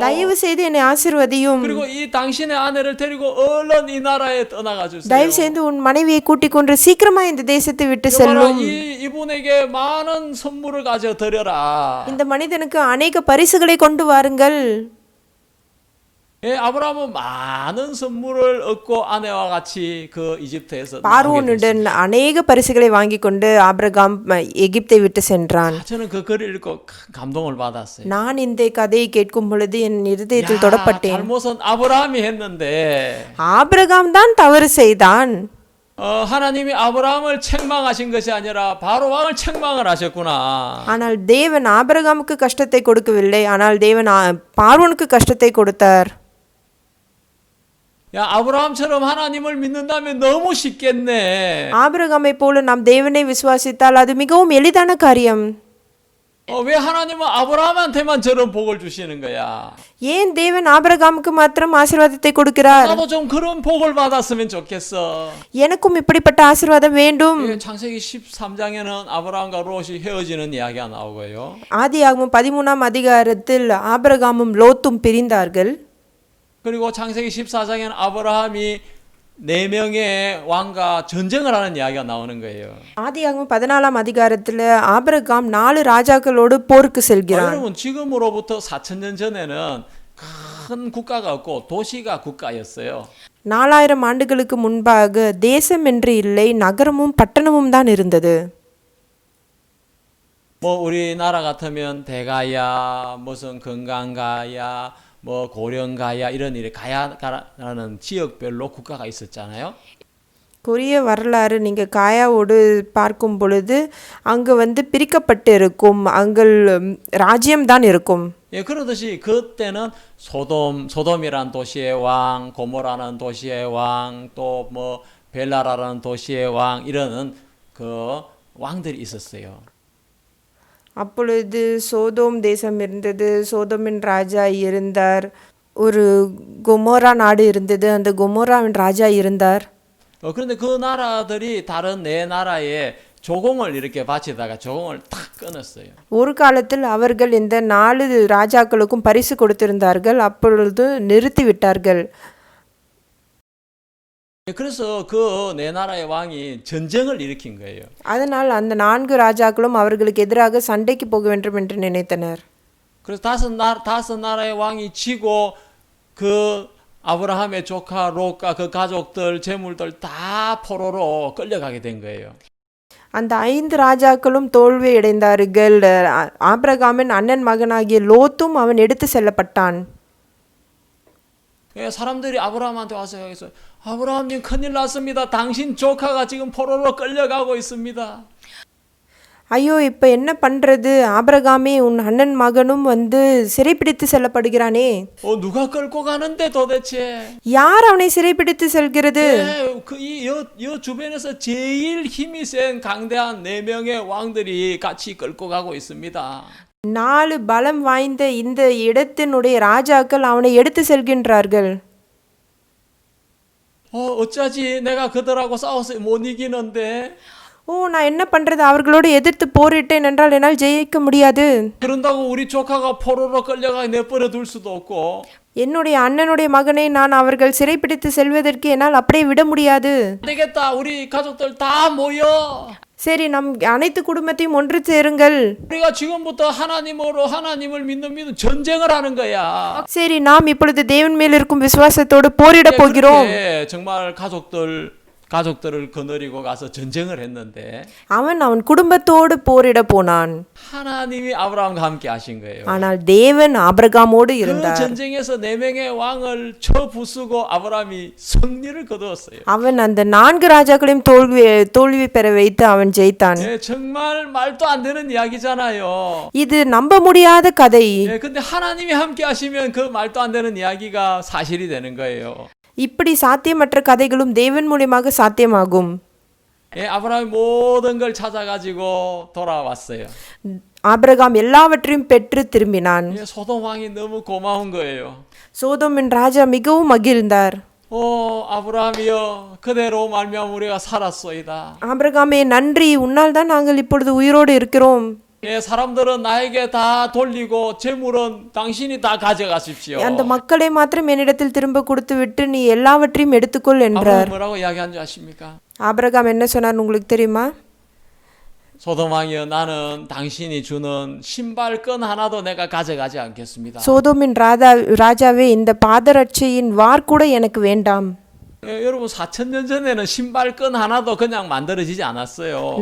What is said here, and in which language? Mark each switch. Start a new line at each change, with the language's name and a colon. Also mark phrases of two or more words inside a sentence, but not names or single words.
Tamil: தயவு செய்து என்னை ஆசீர்வதியும்.
Korean: 그리고 이 당신의 아내를 데리고 얼른 이 나라에 떠나가 주세요.
Tamil: தயவு செய்து உன் மனைவியை கூட்டிக் கொண்டு சீக்கிரமா இந்த தேசத்தை விட்டு செல்லும்.
Korean: 이분에게 많은 선물을 가져 드려라.
Tamil: இந்த மனிதனுக்கு அநேக பரிசுகளை கொண்டு வாருங்கள்.
Korean: 예, 아브라함은 많은 선물을 얻고 아내와 같이 그 이집트에서
Tamil: பார்வோனுடன் அநேக பரிசுகளை வாங்கி கொண்டு ஆபிரகாம் எகிப்தை விட்டு சென்றான்.
Korean: 저는 그 글을 읽고 감동을 받았어요.
Tamil: நான் இந்த கதையை கேட்கும் பொழுது என் இருதயத்தில் தொடப்பட்டேன்.
Korean: 잘못은 아브라함이 했는데
Tamil: ஆபிரகாம் தான் தவறு செய்தான்.
Korean: 하나님이 아브라함을 책망하신 것이 아니라 바로 왕을 책망을 하셨구나.
Tamil: ஆனால் தேவன் ஆபிரகாமுக்கு கஷ்டத்தை கொடுக்கவில்லை, ஆனால் தேவன் பார்வோனுக்கு கஷ்டத்தை கொடுத்தார்.
Korean: 야, 아브라함처럼 하나님을 믿는다면 너무 쉽겠네.
Tamil: ஆபிரகாமை போல நாம் தேவனை விசுவாசித்தால் அது மிகவும் எளிதான காரியம்.
Korean: 왜 하나님은 아브라함한테만 저런 복을 주시는 거야?
Tamil: ஏன் தேவன் ஆபிரகாமுக்கு மாத்திரம் ஆசீர்வாதத்தை கொடுக்கிறார்?
Korean: 나도 좀 그런 복을 받았으면 좋겠어.
Tamil: எனக்கும் இப்படிப்பட்ட ஆசீர்வாதம் வேண்டும்.
Korean: 창세기 13장에는 아브라함과 롯이 헤어지는 이야기가 나오고요.
Tamil: ஆதியாகமம் 13ஆம் அதிகாரத்தில் ஆபிரகாமும் லோத்தும் பிரிந்தார்கள்.
Korean: 그리고 창세기 14장에는 아브라함이 4명의 왕과 전쟁을 하는 이야기가 나오는 거예요.
Tamil: ஆதியாகமம் 14ஆம் அதிகாரத்தில் ஆபிரகாம் 4 ராஜாக்களோடு போருக்கு செல்கிறார்.
Korean: 여러분, 지금으로부터 4000년 전에는 큰 국가가 없고 도시가 국가였어요.
Tamil: 4000 ஆண்டுகளுக்கு முன்பாக தேசம் என்று இல்லை, நகரமும் பட்டணமும் தான் இருந்தது.
Korean: 뭐 우리나라 같으면 대가야, 무슨 건강가야, 뭐 고령가야 이런 일이 가야라는 지역별로 국가가 있었잖아요.
Tamil: கொரிய வரலாறு நீங்கள் காயாவோடு பார்க்கும் பொழுது அங்கு பிரிக்கப்பட்டு இருக்கும், அங்கு ராஜ்யம்தான் இருக்கும்.
Korean: 예, 그러듯이 그때는 소돔이라는 도시의 왕, 고모라는 도시의 왕, 또 뭐 벨라라는 도시의 왕 이런 그 왕들이 있었어요.
Tamil: அப்பொழுது சோதோம் தேசம் இருந்தது, சோதோமின் ராஜா இருந்தார். ஒரு கொமோரா நாடு இருந்தது, அந்த கொமோராவின் ராஜா இருந்தார்.
Korean: 그런데 그 나라들이 다른 네 나라에 조공을 이렇게 바치다가 조공을 탁 끊었어요.
Tamil: ஒரு காலத்தில் அவர்கள் இந்த 4 ராஜாக்களுக்கும் பரிசு கொடுத்திருந்தார்கள், அப்பொழுது நிறுத்திவிட்டார்கள்.
Korean: 그래서 그 네 나라의 왕이 전쟁을 일으킨 거예요.
Tamil: அதனால் அந்த 4 ராஜாக்களும் அவர்களுக்கு எதிராக சண்டைக்கு போக வேண்டும் என்று நினைத்தனர்.
Korean: 그래서 다섯 나라의 왕이 지고 그 아브라함의 조카 롯과 그 가족들 재물들 다 포로로 끌려가게 된 거예요.
Tamil: அந்த 5 ராஜாக்களும் தோல்வி அடைந்தார்கள். ஆபிரகாமின் அண்ணன் மகனாகிய லோத்தும் அவன் எடுத்து செல்லப்பட்டான்.
Korean: 사람들이 아브라함한테 와서 여기서 아브라함님 큰일 났습니다. 당신 조카가 지금 포로로 끌려가고 있습니다.
Tamil: ஐயோ, இப்போ என்ன பண்ணுறது? ஆபிரகாமே, உன் அண்ணன் மகனும் சிறைப்பிடித்து செல்லப்படுகிறானே.
Korean: 누가 끌고 가는데 도대체?
Tamil: யார் அவனை சிறைப்பிடித்து செல்கிறது?
Korean: 이 주변에서 제일 힘이 센 강대한 4명의 왕들이 같이 끌고 가고 있습니다.
Tamil: 4 பலம் வாய்ந்த இந்த இடத்தினுடைய ராஜாக்கள் அவனை எடுத்து செல்கின்றார்கள்.
Korean: 어쩌지? 내가 그들하고 싸워서 못 이기는데.
Tamil: நான் என்ன பண்றது? அவர்களோடு எதிர்த்து போரிட்டேன் என்றால் என்னால் ஜெயிக்க முடியாது.
Korean: 그런다고 우리 조카가 포로로 끌려가 내버려 둘 수도 없고.
Tamil: என்னுடைய அண்ணனுடைய மகனை நான் அவர்கள் சிறைப்பிடித்து செல்வதற்கு என்னால் அப்படியே விட முடியாது.
Korean: 되겠다. 우리 가족들 다 모여.
Tamil: சரி, நம் அனைத்து குடும்பத்தையும் ஒன்று சேருங்கள்.
Korean: 우리가 지금부터 하나님을 믿는 전쟁을 하는 거야.
Tamil: சரி, நாம் இப்பொழுது தேவன் மேல் இருக்கும் விசுவாசத்தோடு போரிட போகிறோம்.
Korean: 정말 가족들 가족들을 거느리고 가서 전쟁을 했는데
Tamil: அவன் குடும்பத்தோடு போரிட போனான்.
Korean: 하나님이 아브라함과 함께 하신 거예요.
Tamil: ஆனால் தேவன் ஆபிரகாமோடு 그 இருந்தார்.
Korean: 전쟁에서 4명의 왕을 쳐 부수고 아브라함이 승리를 거두었어요.
Tamil: அவன் அந்த 4 ராஜாக்களையும் தோல்வி பெற வைத்து அவன் ஜெயித்தான்.
Korean: 예, 정말 말도 안 되는 이야기잖아요.
Tamil: இது நம்ப முடியாத கதை.
Korean: 예, 근데 하나님이 함께 하시면 그 말도 안 되는 이야기가 사실이 되는 거예요.
Tamil: இப்படி சாத்தியமற்ற கதைகளும் தேவன் மூலமாக சாத்தியமாகும்.
Korean: 예, 아브라함이 모든 걸 찾아가지고 돌아왔어요.
Tamil: ஆபிரகாம் எல்லாவற்றையும் பெற்று திரும்பினான்.
Korean: 예, 소돔 왕이 너무 고마운 거예요.
Tamil: சோதோமின் ராஜா மிகவும் மகிழ்ந்தார்.
Korean: 아브라함이여, 그대로 말미암아 우리가 살았소이다.
Tamil: ஆபிரகாமே நன்றி, உன்னால் தான் நாங்கள் இப்பொழுது உயிரோடு இருக்கிறோம்.
Korean: 예, 사람들은 나에게 다 돌리고 재물은 당신이 다 가져가십시오.
Tamil: அந்த மக்களை மாத்திரம் என்னிடத்தில் திரும்ப கொடுத்து விட்டு நீ எல்லாவற்றையும் எடுத்துக்கொள் என்றார்.
Korean: 아브라함 뭐라고 이야기한 줄 아십니까?
Tamil: ஆபிரகாம் என்ன சொன்னார் உங்களுக்கு தெரியுமா?
Korean: 소돔 왕이여, 나는 당신이 주는 신발끈 하나도 내가 가져가지 않겠습니다.
Tamil: சோதோமின் ராஜாவே இந்த பாதரட்சையின் வார் கூட எனக்கு வேண்டாம்.
Korean: 예, 여러분 4000년 전에는 신발끈 하나도 그냥 만들어지지 않았어요.